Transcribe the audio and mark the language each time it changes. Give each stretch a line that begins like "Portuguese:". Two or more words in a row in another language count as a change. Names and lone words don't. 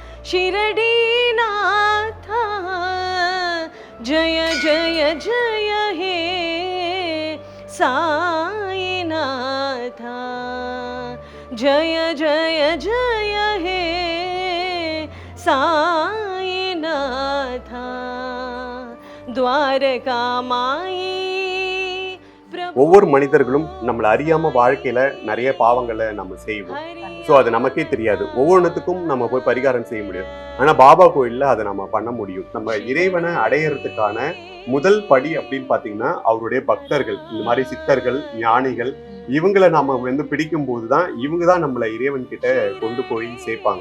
Hindi: शिरडीनाथा जय जय जय हे साईनाथा जय जय जय हे साईनाथा द्वारका माई
Tamil: ஒவ்வொரு மனிதர்களும் நம்மளை அறியாம வாழ்க்கையில நிறைய பாவங்களை நம்ம செய்வோம். ஸோ அது நமக்கே தெரியாது. ஒவ்வொன்றுத்துக்கும் நம்ம போய் பரிகாரம் செய்ய முடியும். ஆனா பாபா கோயில்ல அதை நம்ம பண்ண முடியும். நம்ம இறைவனை அடையறதுக்கான முதல் படி அப்படின்னு பாத்தீங்கன்னா அவருடைய பக்தர்கள், இந்த மாதிரி சித்தர்கள், ஞானிகள், இவங்களை நாம பிடிக்கும் போதுதான் இவங்க தான் நம்மளை இறைவன் கிட்ட கொண்டு போய் சேர்ப்பாங்க.